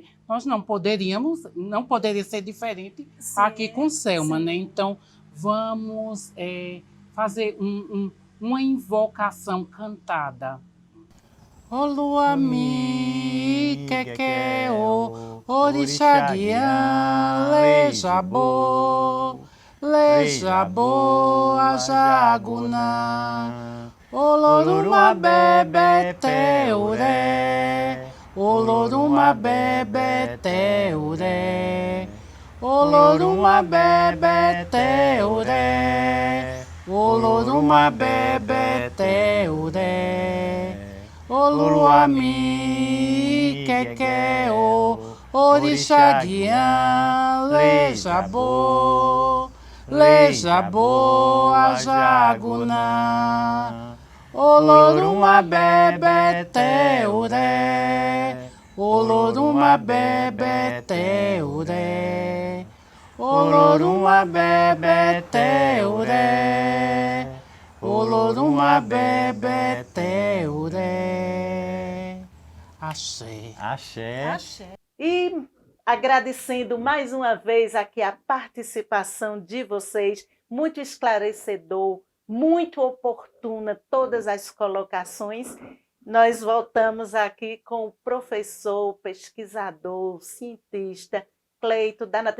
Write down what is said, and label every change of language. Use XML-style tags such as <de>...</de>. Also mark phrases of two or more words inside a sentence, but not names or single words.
<pt>Nós não poderia ser diferente aqui com Selma, né? Então vamos fazer uma invocação cantada.</pt> <yo>O lua mi que o orixá guiá lejabo ajaguna. Oloruma bebe teure, oloruma bebe teure, oloruma bebe teure, oloruma bebe teure, oluami que o orixá guiá lejabo ajaguna. Oloruma bebe teure, oloruma bebe teure, oloruma bebe teure, oloruma bebe teure.</yo> <pt>Axé. Axé. Axé. E agradecendo mais uma vez aqui a participação de vocês, muito esclarecedor, muito oportuna todas as colocações. Nós voltamos aqui com o professor, pesquisador, cientista, Cleito Danata.</pt>